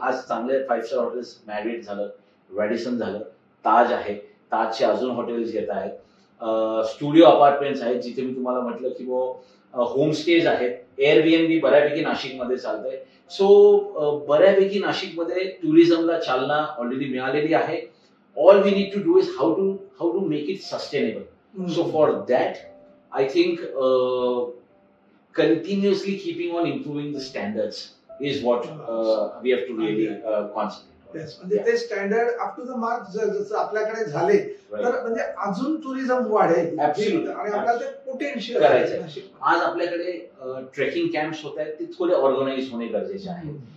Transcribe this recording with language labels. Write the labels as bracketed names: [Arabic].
[Marathi] आज चांगले 5 star hotels, merit झालं, रॅडिसन झालं, ताज आहे, ताजचे अजून हॉटेल्स येत आहेत, स्टुडिओ अपार्टमेंट्स आहेत जिथे मी तुम्हाला म्हटलं की होमस्टेज आहेत, एअरबीएनबी बऱ्यापैकी नाशिकमध्ये चालतंय. सो बऱ्यापैकी नाशिकमध्ये टुरिझमला चालना ऑलरेडी मिळालेली आहे. [English] All we need to do is how to make it sustainable. So for that, I think continuously keeping on improving the standards is what we have to really concentrate on. [Marathi] Yes, म्हणजे ते [English] standard up to the mark [Marathi] जसं आपल्याकडे झाले तर म्हणजे अजून tourism वाढेल आणि आपल्याला ते पोटेन्शियल करायचं. आज आपल्याकडे ट्रेकिंग कॅम्प्स होत आहेत, ते थोडे ऑर्गनाइज होणे गरजेचे आहे.